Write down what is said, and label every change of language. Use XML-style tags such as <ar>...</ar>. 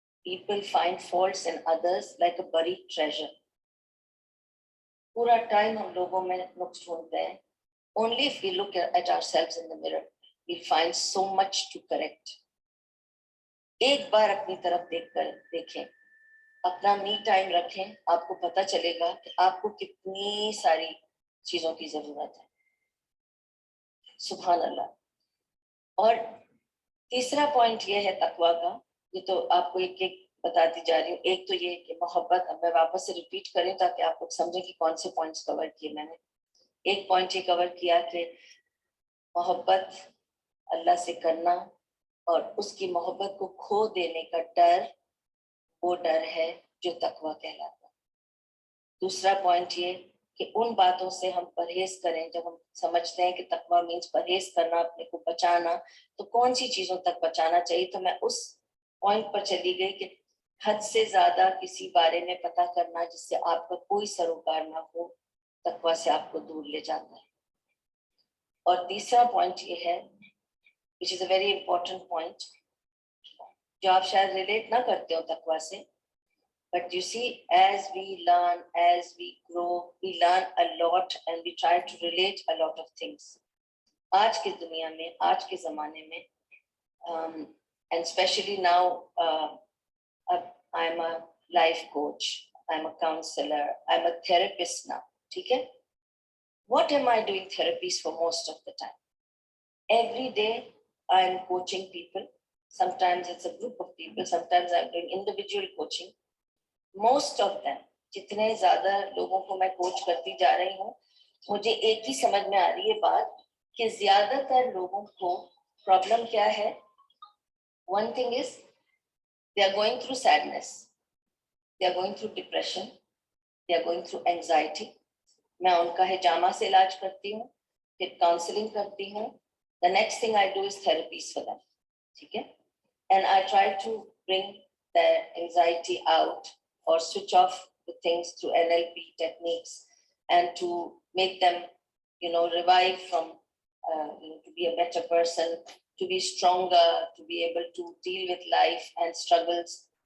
<en>people find faults in others like a buried treasure.</en> <hi>पूरा time हम लोगों में नुक्स ढूंढते हैं.</hi> <en>Only if we look at ourselves in the mirror, we find so much to correct.</en> <hi>एक बार अपनी तरफ देखें, अपना मी टाइम रखें, आपको पता चलेगा कि आपको कितनी सारी चीजों की जरूरत है. सुभान अल्लाह. और तीसरा पॉइंट ये है तकवा का, ये तो आपको एक एक बताती जा रही हूँ. एक तो ये कि मोहब्बत, अब मैं वापस से रिपीट करें ताकि आप लोग समझें कि कौन से पॉइंट्स कवर किए मैंने. एक पॉइंट ये कवर किया कि मोहब्बत अल्लाह से करना और उसकी मोहब्बत को खो देने का डर, वो डर है जो तकवा कहलाता है. दूसरा पॉइंट ये कि उन बातों से हम परहेज करें. जब हम समझते हैं कि तकवा मीन्स परहेज करना, अपने को बचाना, तो कौन सी चीजों तक बचाना चाहिए. तो मैं उस पॉइंट पर चली गई कि हद से ज्यादा किसी बारे में पता करना जिससे आपका कोई सरोकार ना हो, तकवा से आपको दूर ले जाता है. और तीसरा पॉइंट ये है,</hi> <en>which is a very important point,</en> <hi>जो आप शायद रिलेट ना करते हो तकवा से,</hi> <en>but you see, as we learn, as we grow, we learn a lot and we try to relate a lot of things.</en> <hi>आज की दुनिया में, आज के जमाने में,</hi> <en>and especially now, I'm a life coach, I'm a counselor, I'm a therapist now.</en> <hi>ठीक है?</hi> <en>What am I doing therapies for most of the time? Every day I'm coaching people. Sometimes it's a group of people, sometimes I'm doing individual coaching. Most of them,</en> <hi>जितने ज्यादा लोगों को मैं coach करती जा रही हूँ, मुझे एक ही समझ में आ रही है बात कि ज्यादातर लोगों को प्रॉब्लम क्या है.</hi> <en>One thing is they are going through sadness, they are going through depression, they are going through anxiety.</en> <hi>मैं उनका हिजामा से इलाज करती हूँ, फिर काउंसलिंग करती हूँ.</hi> <en>The next thing I do is therapies for them.</en> <hi>ठीक है?</hi> <en>And I try to bring their anxiety out or switch off the things through NLP techniques and to make them, revive from, to be a better person, to be stronger, to be able to deal with life and struggles.</en>